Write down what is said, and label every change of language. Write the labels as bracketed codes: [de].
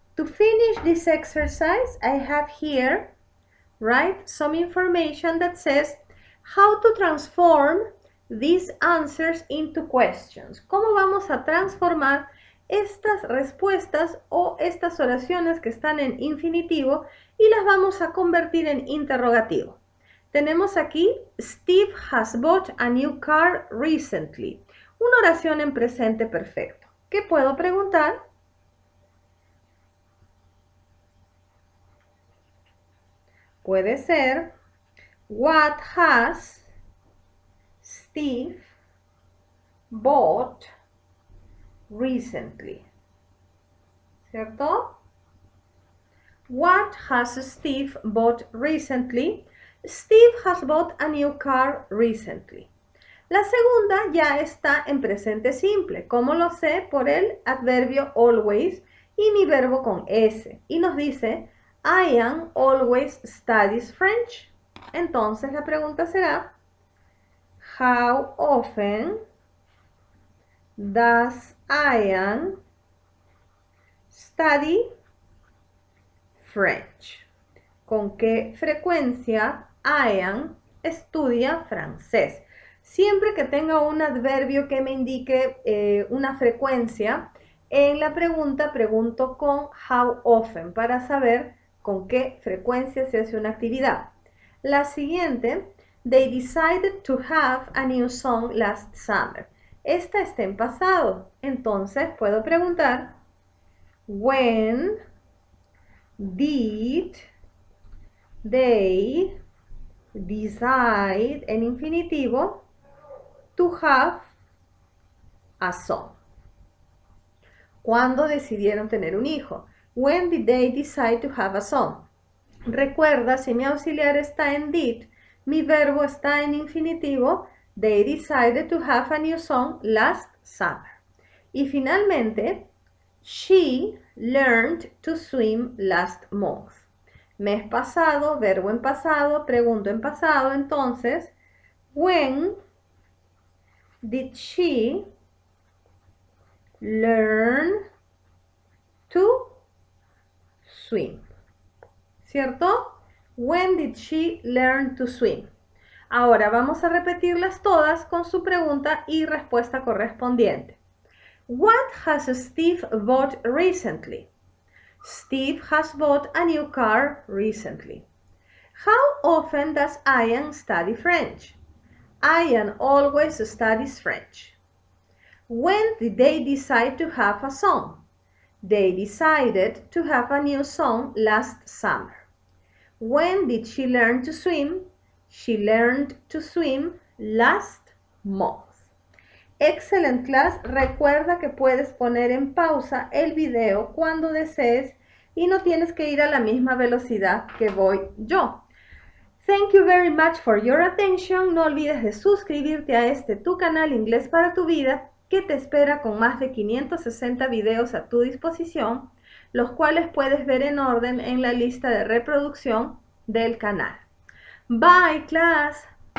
[en] To finish this exercise, I have here, right, some information that says how to transform these answers into questions. [es] ¿Cómo vamos a transformar estas respuestas o estas oraciones que están en infinitivo y las vamos a convertir en interrogativo? Tenemos aquí, [en] Steve has bought a new car recently. [es] Una oración en presente perfecto. ¿Qué puedo preguntar? Puede ser, [en] what has Steve bought recently? [es] ¿Cierto? [en] What has Steve bought recently? Steve has bought a new car recently. [es] La segunda ya está en presente simple. ¿Cómo lo sé? Por el adverbio always y mi verbo con S. Y nos dice, [en] Ian always studies French. [es] Entonces la pregunta será, [en] how often does Ian study French? [es] ¿Con qué frecuencia Ian estudia francés? Siempre que tenga un adverbio que me indique una frecuencia, en la pregunta pregunto con [en] how often [es] para saber con qué frecuencia se hace una actividad. La siguiente, [en] they decided to have a new song last summer. [es] Esta está en pasado, entonces puedo preguntar, [en] when did they decide, [es] en infinitivo, [en] to have a son? [es] ¿Cuándo decidieron tener un hijo? [en] When did they decide to have a son? [es] Recuerda, si mi auxiliar está en did, mi verbo está en infinitivo, [en] they decided to have a new son last summer. [es] Y finalmente, [en] she learned to swim last month. [es] Mes pasado, verbo en pasado, pregunto en pasado, entonces, [en] when did she learn to swim? [es] ¿Cierto? [en] When did she learn to swim? Ahora vamos a repetirlas todas con su pregunta y respuesta correspondiente. What has Steve bought recently? Steve has bought a new car recently. How often does Ian study French? Ian always studies French. When did they decide to have a son? They decided to have a new son last summer. When did she learn to swim? She learned to swim last month. Excellent class. [es] Recuerda que puedes poner en pausa el video cuando desees y no tienes que ir a la misma velocidad que voy yo. [en] Thank you very much for your attention. [es] No olvides de suscribirte a este tu canal Inglés para tu vida, que te espera con más de 560 videos a tu disposición, los cuales puedes ver en orden en la lista de reproducción del canal. Bye, class!